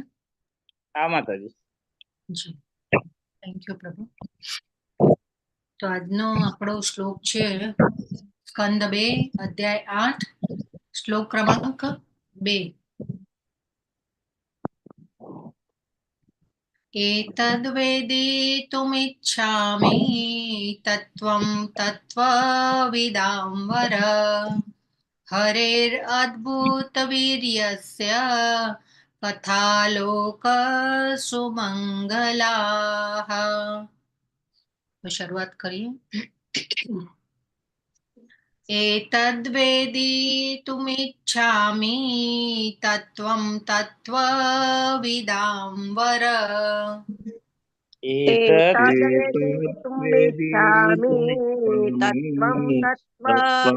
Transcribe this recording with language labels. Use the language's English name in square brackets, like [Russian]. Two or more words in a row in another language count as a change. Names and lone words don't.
[Gujarati] હા માતાજી. જી, [English] thank you [Gujarati] પ્રભુ. તો આજનો આપણો શ્લોક છે સ્કંદ 2 અધ્યાય 8 શ્લોક ક્રમાંક 2. [Sanskrit] एतद्वेदितुमिच्छामि तत्त्वं तत्त्वविदां वर हरेरद्भुतवीर्यस्य कथालोकसुमङ्गलाः. [Gujarati] તો શરૂઆત કરીએ. [Sanskrit] एतद्वेदितुमिच्छामि तत्त्वं तत्त्वविदां वर एतद् एतद्वेदितुमिच्छामि तत्त्वं तत्त्वं